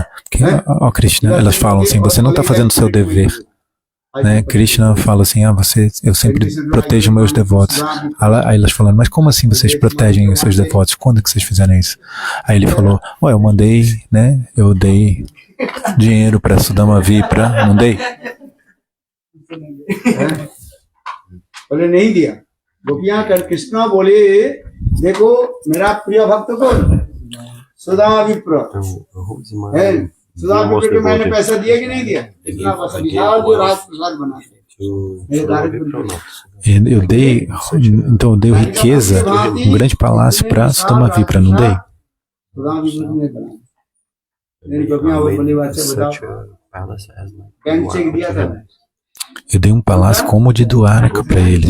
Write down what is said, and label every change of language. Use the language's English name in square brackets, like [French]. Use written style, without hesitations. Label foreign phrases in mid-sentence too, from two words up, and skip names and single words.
[Portuguese] Porque, Krishna, elas falam assim, você não está fazendo o seu dever. Né? Krishna fala assim, eu sempre protejo meus devotos. Aí elas falam, mas como assim vocês protegem os seus devotos? Quando que vocês fizeram isso? Aí ele falou, eu mandei, né, eu dei dinheiro para Sudama Vipra, não dei? [Hindi] बोले नहीं दिया गोपियां कर कृष्णा बोले देखो मेरा प्रिय भक्त कौन सुदामा विप्र है सुदामा विप्र को मैंने पैसा दिया कि नहीं दिया इतना पैसा विशाल जो राजप्रसाद बना [Portuguese] então eu dei riqueza, um grande palácio para Sudama Vipra, não dei? Eu dei um palácio como o de Dwaraka para eles.